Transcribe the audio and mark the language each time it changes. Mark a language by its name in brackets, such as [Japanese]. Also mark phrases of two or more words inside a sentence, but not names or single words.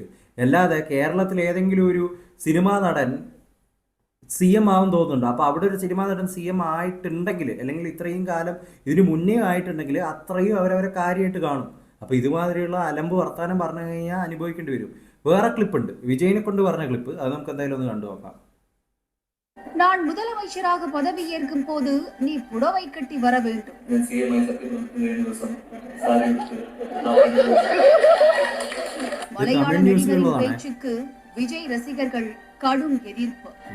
[Malayalam] അല്ലാതെ കേരളത്തിൽ ഏതെങ്കിലും ഒരു സിനിമാ നടൻ CM ആവും തോന്നുന്നുണ്ട്. അപ്പോൾ അവിടെ ഒരു സിനിമാ നടൻ CM ആയിട്ടുണ്ടെങ്കിൽ, അല്ലെങ്കിൽ ഇത്രയും കാലം ഇതിന് മുന്നേ ആയിട്ടുണ്ടെങ്കിൽ അത്രയും അവരവരെ കാര്യമായിട്ട് കാണും. അപ്പോൾ ഇതുമാതിരിയുള്ള അലമ്പ് വർത്താനം പറഞ്ഞു കഴിഞ്ഞാൽ അനുഭവിക്കേണ്ടി വരും. വേറെ ക്ലിപ്പുണ്ട്, വിജയിനെ കൊണ്ട് പറഞ്ഞ ക്ലിപ്പ്, അത് നമുക്ക് എന്തായാലും ഒന്ന് കണ്ടു നോക്കാം. [Tamil] நான் முதலமைச்சராக பதவியேற்கும் போது நீ புடவை கட்டி வர வேண்டும். மலையாள நடிகரின் பேச்சுக்கு விஜய் ரசிகர்கள் கடும் எதிர்ப்பு.